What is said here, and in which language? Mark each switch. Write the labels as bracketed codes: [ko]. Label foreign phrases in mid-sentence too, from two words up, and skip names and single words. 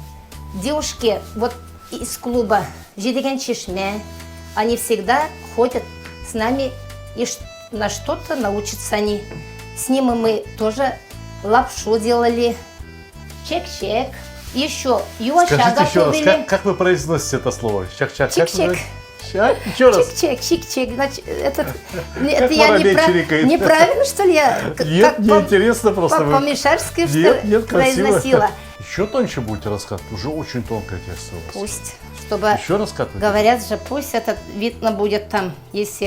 [ru] Девушки вот из клуба Жидиган Чешме, они всегда ходят с нами и на что-то научатся они. С ними мы тоже лапшу делали, чек-чек, еще юаша Скажите еще раз, готовили. как вы произносите это слово? Чак-чак. Чик-чик. Еще раз. Чик-чик, чик-чик. Значит, это Как воробей чирикает. неправильно, что ли, я? Нет, мне интересно просто. По-мишарски, что Нет, ли, красиво. произносила. Еще тоньше будете раскатывать? Уже очень тонкое тесто у вас. Пусть, чтобы, Еще раскатывать? говорят же, пусть это видно будет там, если,